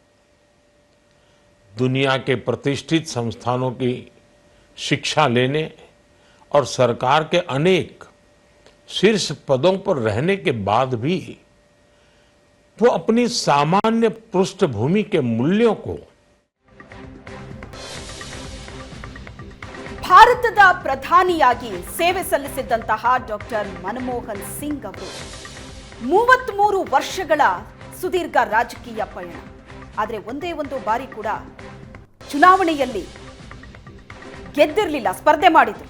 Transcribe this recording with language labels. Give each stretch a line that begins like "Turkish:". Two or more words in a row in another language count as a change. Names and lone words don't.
Hindi: दुनिया के प्रतिष्ठित संस्थानों की शिक्षा लेने और सरकार के अनेक शीर्ष पदों पर रहने के बाद भी वो अपनी सामान्य पृष्ठभूमि के मूल्यों को
Kannada: ಭಾರತದ ಪ್ರಧಾನಿಯಾಗಿ ಸೇವೆ ಸಲ್ಲಿಸಿದ್ದಂತಹ ಡಾಕ್ಟರ್ ಮನಮೋಹನ್ ಸಿಂಗ್ ಅವರು 33 ವರ್ಷಗಳ ಸುದೀರ್ಘ ರಾಜಕೀಯ ಪಯಣ. ಆದರೆ ಒಂದೇ ಒಂದು ಬಾರಿ ಕೂಡ ಚುನಾವಣೆಯಲ್ಲಿ ಗೆದ್ದಿರಲಿಲ್ಲ, ಸ್ಪರ್ಧೆ ಮಾಡಿದ್ರು.